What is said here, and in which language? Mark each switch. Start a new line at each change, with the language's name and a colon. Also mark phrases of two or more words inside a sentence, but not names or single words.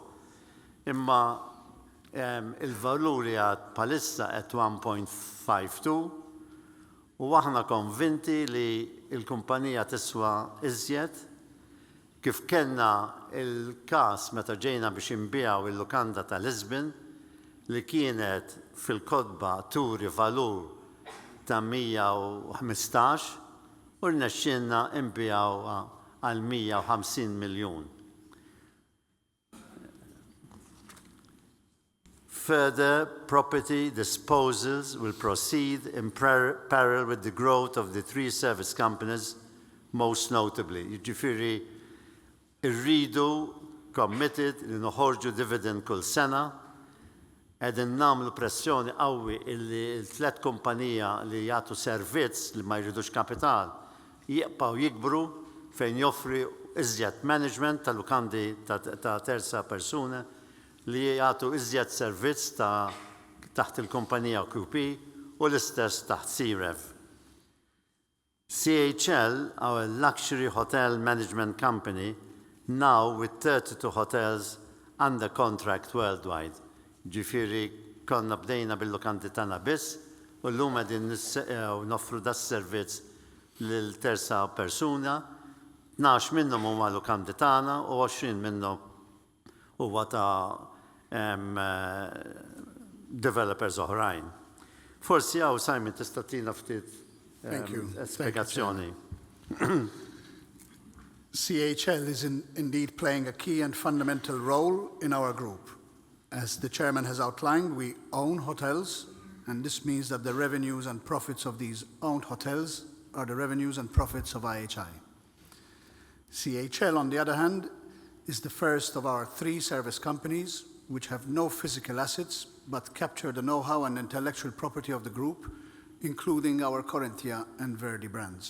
Maltese: Imma il-valuri għad bħalissa qed 1.52 u aħna konvinti li l-kumpanija tiswa iżjed kif kellna il-każ meta ġejna biex inbiegħu il-lukanda ta' Lisbon li kienet fil-kotba turi valur ta' 115 u rnexxielna nbiegħuha għal 150 miljun.
English: Further property disposals will proceed in parallel with the growth of the 3 service companies, most notably.
Maltese: Jiġifieri irridu committed li noħorġu dividend kull sena, qegħdin nagħmlu pressjoni qawwi li l-3 kumpanija li jagħtu servizz li ma jridux kapital jibqgħu jikbru fejn joffri iżjed management tal-lukandi ta' terza persuna li jagħtu iżjed servizz taħt il-kumpanija QP u l-istess taħt CREV.
English: CHL, our luxury hotel management company, now with 32 hotels under contract worldwide.
Maltese: Ġifieri konna bdejna bil-lukandi tagħna biss u llum qegħdin noffru da servizz lil terza persuna, 12 minnhom huma lukandi tagħna u 20 minnhom huwa ta' developers oħrajn. Forsi hawn Simon tista' tina ftit spjegazzjoni.
English: CHL is indeed playing a key and fundamental role in our group. As the chairman has outlined, we own hotels, and this means that the revenues and profits of these owned hotels are the revenues and profits of IHI. CHL, on the other hand, is the first of our 3 service companies which have no physical assets but capture the know-how and intellectual property of the group, including our Corinthia and Verdi brands.